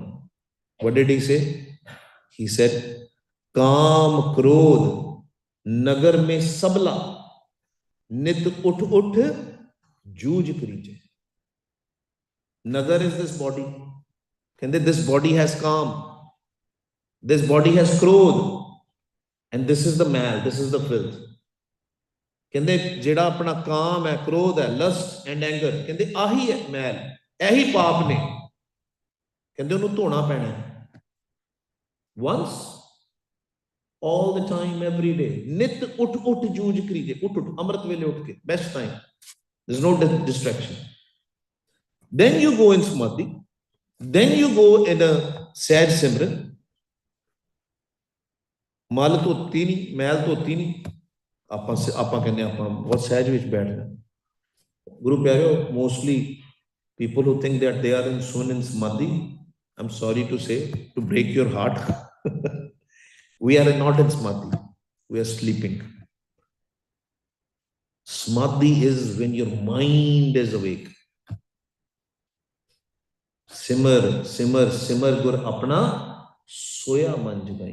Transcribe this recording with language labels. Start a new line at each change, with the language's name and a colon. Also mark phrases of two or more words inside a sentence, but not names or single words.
English: What did he say? He said,
Punjabi: ਕਾਮ ਕ੍ਰੋਧ ਨਗਰ ਮੇਂ ਸਬਲਾ ਨਿਤ ਉਠ ਉਠ ਜੂਝ ਕਰੀਜੇ.
English: Nagar is this body. This body has calm. This body has krodh. And this is the mal, this is the filth.
Punjabi: ਜਿਹੜਾ ਆਪਣਾ ਕਾਮ ਹੈ, ਕ੍ਰੋਧ ਹੈ,
English: lust and anger,
Punjabi: ਕਹਿੰਦੇ ਆਹੀ ਹੈ ਮੈਲ, ਇਹੀ ਪਾਪ ਨੇ. ਕਹਿੰਦੇ ਉਹਨੂੰ ਧੋਣਾ ਪੈਣਾ.
English: Once, all the time, every day.
Punjabi: ਨਿਤ ਉੱਠ ਉੱਠ ਜੂਝ ਕਰੀਜੇ. ਉੱਠ ਉੱਠ ਅੰਮ੍ਰਿਤ ਵੇਲੇ ਉੱਠ ਕੇ,
English: best time. There's no distraction. Then you go in Samadhi. Then you go in a
Punjabi: ਸਹਿਜ ਸਿਮਰਨ. ਮਲ ਧੋਤੀ ਨਹੀਂ, ਮੈਲ ਧੋਤੀ ਨਹੀਂ, ਆਪਾਂ ਕਹਿੰਦੇ ਆਪਾਂ ਬਹੁਤ ਸਹਿਜ ਵਿੱਚ ਬੈਠਦੇ. ਗੁਰੂ ਪਿਆਰਿਓ,
English: mostly people who think that they are in soon in Samadhi, I'm sorry to say, to break your heart, we are not in Samadhi, we are sleeping. Samadhi is when your mind is awake.
Punjabi: ਸਿਮਰ ਸਿਮਰ ਸਿਮਰ ਗੁਰ ਅਪਨਾ ਸੋਇਆ ਮਨ ਜਾਗੈ.